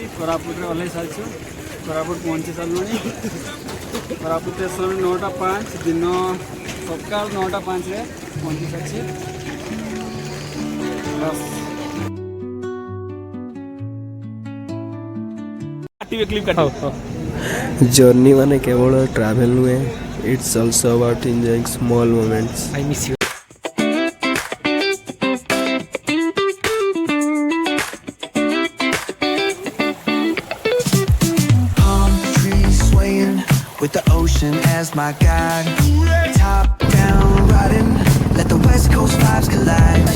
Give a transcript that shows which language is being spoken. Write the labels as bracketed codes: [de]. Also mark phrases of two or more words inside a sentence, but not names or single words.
[or] କୋରାପୁଟରେ ଓହ୍ଲାଇ ସାରିଛୁ, କୋରାପୁଟ ପହଞ୍ଚି ସାରିଲୁଣି। କୋରାପୁଟ ଷ୍ଟେସନରେ 9:05, ଦିନ ସକାଳ 9:05ରେ ପହଞ୍ଚି ସାରିଛି। ବାସ୍ କାଟିବେ, କ୍ଲିପ୍ କାଟିବେ। ଜର୍ଣ୍ଣି ମାନେ କେବଳ ଟ୍ରାଭେଲ୍ ନୁହେଁ, [en] it's also about enjoying small moments. I miss you. With the ocean as my guide, top down riding, let the west coast vibes collide.